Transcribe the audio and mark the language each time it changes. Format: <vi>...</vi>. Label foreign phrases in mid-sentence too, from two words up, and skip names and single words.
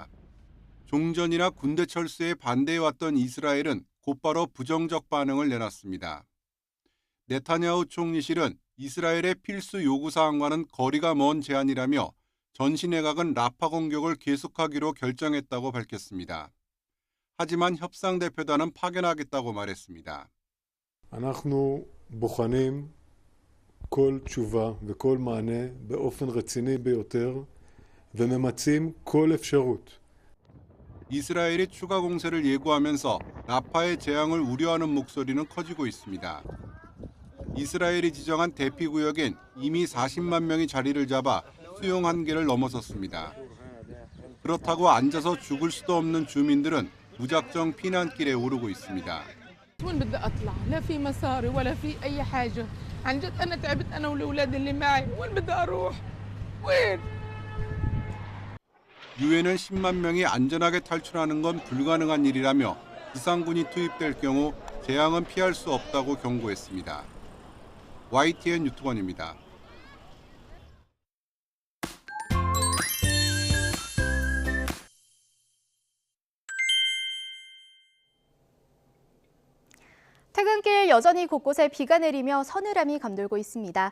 <ko>종전이나 군대 철수에 반대해왔던 이스라엘은 곧바로 부정적 반응을 내놨습니다. 네타냐후 총리실은 이스라엘의 필수 요구사항과는 거리가 먼 제안이라며 전시내각은 라파 공격을 계속하기로 결정했다고 밝혔습니다. 하지만 협상 대표단은 파견하겠다고 말했습니다.</ko> <he>אנחנו בוחנים כל תשובה וכל מענה באופן רציני ביותר וממצים כל אפשרות.</he> <ko>이스라엘이 추가 공세를 예고하면서 라파의 재앙을 우려하는 목소리는 커지고 있습니다. 이스라엘이 지정한 대피구역엔 이미 40만 명이 자리를 잡아 수용 한계를 넘어섰습니다. 그렇다고 앉아서 죽을 수도 없는 주민들은 무작정 피난길에 오르고 있습니다.</ko> <ar>وين بدي اطلع؟ لا في مصاري ولا في اي حاجه، عن جد انا تعبت انا والاولاد اللي معي، وين بدي اروح؟ وين؟</ar> <ko>유엔은 10만 명이 안전하게 탈출하는 건 불가능한 일이라며 지상군이 투입될 경우 재앙은 피할 수 없다고 경고했습니다. YTN 유튜버입니다. 퇴근길 여전히 곳곳에 비가 내리며 서늘함이 감돌고 있습니다.</ko>